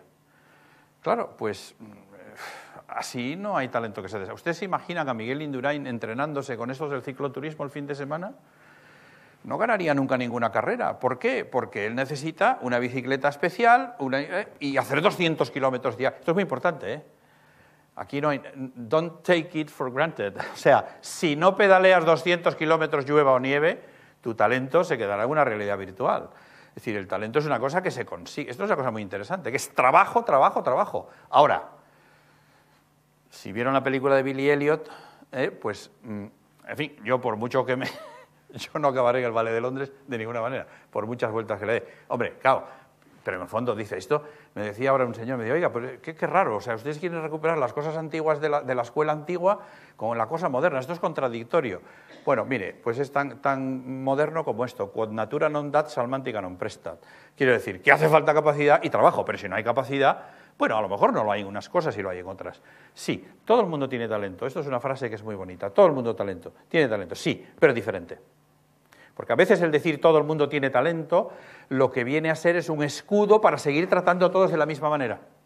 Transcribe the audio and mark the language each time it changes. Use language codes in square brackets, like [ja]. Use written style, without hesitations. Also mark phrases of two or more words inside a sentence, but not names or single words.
[es] Claro, pues así no hay talento que se desarrolle. ¿Usted se imagina que a Miguel Indurain entrenándose con estos del cicloturismo el fin de semana? No ganaría nunca ninguna carrera. ¿Por qué? Porque él necesita una bicicleta especial y hacer 200 kilómetros diarios. Esto es muy importante, ¿eh? Aquí no hay... [en] Don't take it for granted. [es] O sea, si no pedaleas 200 kilómetros llueva o nieve, tu talento se quedará en una realidad virtual. Es decir, el talento es una cosa que se consigue. Esto es una cosa muy interesante, que es trabajo, trabajo, trabajo. Ahora, si vieron la película de Billy Elliot, pues, en fin, yo por mucho que me... Yo no acabaré en el Ballet de Londres de ninguna manera, por muchas vueltas que le dé. Hombre, claro, pero en el fondo dice esto, me decía ahora un señor, me decía, oiga, pues qué raro, o sea, ustedes quieren recuperar las cosas antiguas de la escuela antigua con la cosa moderna, esto es contradictorio. Bueno, mire, pues es tan moderno como esto, [la] quod natura non dat, salmantica non prestat. [es] Quiero decir, que hace falta capacidad y trabajo, pero si no hay capacidad, bueno, a lo mejor no lo hay en unas cosas y lo hay en otras. Sí, todo el mundo tiene talento, esto es una frase que es muy bonita, todo el mundo tiene talento, sí, pero diferente. Porque a veces el decir todo el mundo tiene talento, lo que viene a ser es un escudo para seguir tratando a todos de la misma manera.